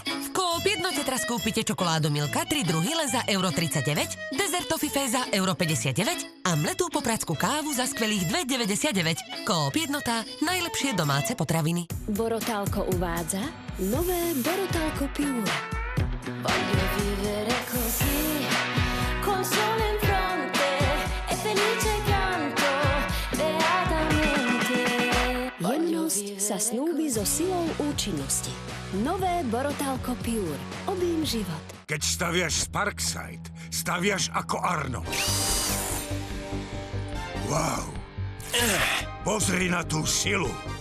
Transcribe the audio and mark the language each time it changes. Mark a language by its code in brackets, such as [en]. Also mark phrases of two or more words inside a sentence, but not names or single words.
[sk] V Coop Jednote teraz kúpite čokoládu Milka 3 druhy len za €39, dezert Toffifee za €59 a mletú popradskú kávu za skvelých €2,99. Coop Jednota, najlepšie domáce potraviny. Borotalko uvádza nové Borotalko Pure. [it] Voglio vivere così, con sole in fronte e felice canto beatamente. [sk] Jemnosť sa snúbi so silou účinnosti. Nové Borotalko Pure. Obím život. Keď staviaš Sparkside, staviaš ako Arno. Wow. Pozri na tú silu.